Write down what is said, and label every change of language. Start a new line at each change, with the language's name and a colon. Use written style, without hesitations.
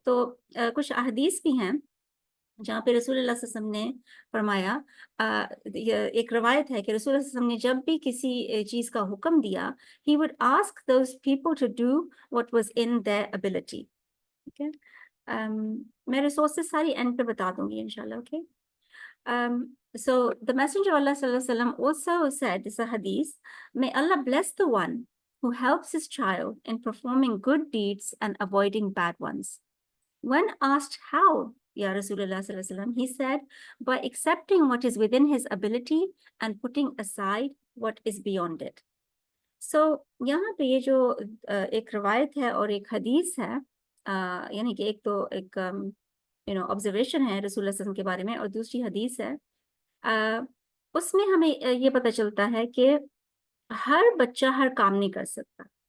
Urdu: تو کچھ احادیث بھی ہیں جہاں پہ رسول اللہ صلی اللہ علیہ وسلم نے فرمایا, ایک روایت ہے کہ رسول اللہ صلی اللہ علیہ وسلم نے جب بھی کسی چیز کا حکم دیا,
English: he would ask those people to do what was in their ability.
Urdu: Okay? میں ریسورسز ساری اینڈ پہ بتا دوں گی انشاءاللہ.
English: Okay, so the messenger of Allah sallallahu alaihi wasallam also said, this is a hadith, may Allah bless the one who helps his child in performing good deeds and avoiding bad ones. When asked how, Ya Rasulullah sallallahu alaihi wasallam, he said, by accepting what is within his ability and putting aside what is beyond it.
Urdu: So یہاں پہ یہ جو ایک روایت ہے اور ایک حدیث ہے, یعنی کہ ایک تو ایک observation ہے رسول اللہ صلی اللہ علیہ وسلم کے بارے میں, اور دوسری حدیث ہے, اس میں ہمیں یہ پتہ چلتا ہے کہ ہر بچہ ہر کام نہیں کر سکتا.